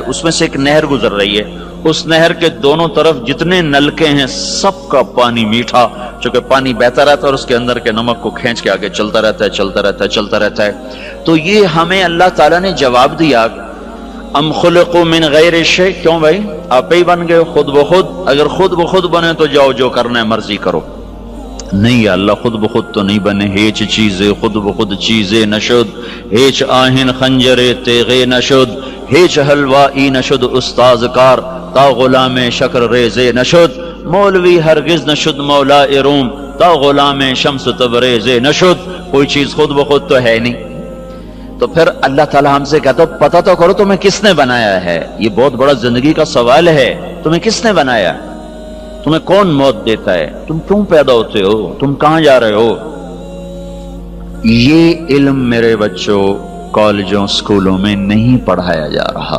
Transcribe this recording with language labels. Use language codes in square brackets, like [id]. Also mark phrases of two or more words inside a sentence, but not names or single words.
[ur] اس میں سے ایک نہر گزر رہی ہے، اس نہر کے دونوں طرف جتنے نلکے ہیں سب کا پانی میٹھا، چونکہ پانی بہتا رہتا ہے اور اس کے اندر کے نمک کو کھینچ کے آگے چلتا رہتا ہے. تو یہ ہمیں اللہ تعالیٰ نے جواب دیا، [ar] ام خلقوا من غیر شیء، [ur] کیوں بھائی آپ ہی بن گئے خود بخود؟ اگر خود بخود بنے تو جاؤ جو کرنا ہے مرضی کرو. نہیں یا اللہ خود بخود تو نہیں بنے. [fa] ہیچ چیزیں خود بخود چیزیں نشد، ہیچ آہن خنجر تیغے نشد، ہیچ حلوائی نشد استاذ کار، تا غلام شکر ریزے نشد، مولوی ہرگز نشد مولا روم، تا غلام شمس تبریز نشد. [ur] کوئی چیز خود بخود تو ہے نہیں. تو پھر اللہ تعالیٰ ہم سے کہتا پتہ تو کرو تمہیں کس نے بنایا ہے. یہ بہت بڑا زندگی کا سوال ہے، تمہیں کس نے بنایا؟ تمہیں کون موت دیتا ہے؟ تم کیوں پیدا ہوتے ہو؟ تم کہاں جا رہے ہو؟ یہ علم میرے بچوں کالجوں سکولوں میں نہیں پڑھایا جا رہا.